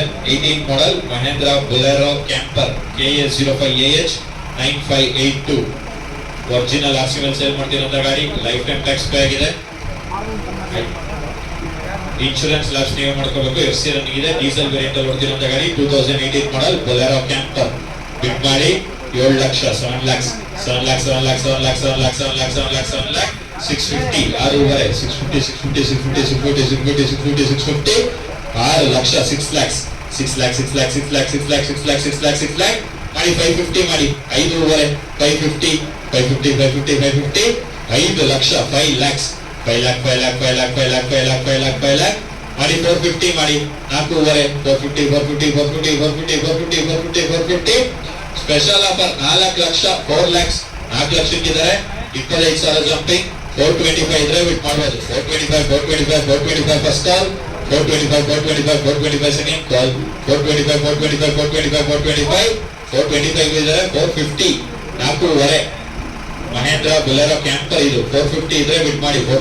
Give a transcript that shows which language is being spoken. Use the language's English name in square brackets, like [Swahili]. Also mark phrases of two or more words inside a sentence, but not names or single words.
[Kannada] 2018 model Mahindra Bolero Camper KA05AH 9582 [English] original RCL sale [Kannada] ಮಾಡ್ತಿರೋಂಥ ಗಾಡಿ. [English] life time tax pay [Kannada] ಆಗಿದೆ. [English] insurance last [Kannada] ನೀವೇ ಮಾಡ್ಕೋಬೇಕು. [English] FC running [Kannada] ಇದೆ. [English] diesel variant [Kannada] ಅಲ್ಲಿ ಓಡ್ತಿರೋಂಥ ಗಾಡಿ 2018 ಮಾಡಲ್ Bolero Camper. ಬಿಡ್ ಮಾಡಿ 7 ಲಕ್ಷ 7 lakhs 7 lakhs 7 lakhs 7 lakhs 7 lakhs 7 lakhs 7 lakhs 7 lakh 650 650 650 650 650 650 650 6 ಲಕ್ಷ 6 lakhs 6 lakhs 6 lakhs 6 lakhs 6 lakhs 6 lakhs 6 lakhs 6 lakh ಮಾಡಿ 550 ಮಾಡಿ 5.5 550 550 550 550 5 ಲಕ್ಷ 5 lakhs 5 lakh 5 lakh 5 lakh 5 lakh 5 lakh 5 lakh 5 lakh ಮಾಡಿ 450 ಮಾಡಿ 4.5 450 450 450 450 450 450 [English] special offer [Kannada] 4 ಲಕ್ಷ 4 lakhs 4 ಲಕ್ಷಕ್ಕಿದ್ದಾರೆ. 25,000 ಜಂಪಿಂಗ್ 425 ಇದ್ರೆ ಬಿಟ್ ಮಾಡಬಹುದು. 425 [English] first call [Kannada] 425 [English] second call [Kannada] 425 ಇದ್ದಾರೆ 450 4.5 ಮಹೇಂದ್ರ ಬೊಲೆರೋ ಕ್ಯಾಂಪರ್ ಇದು 450 ಇದ್ರೆ ಬಿಟ್ ಮಾಡಿ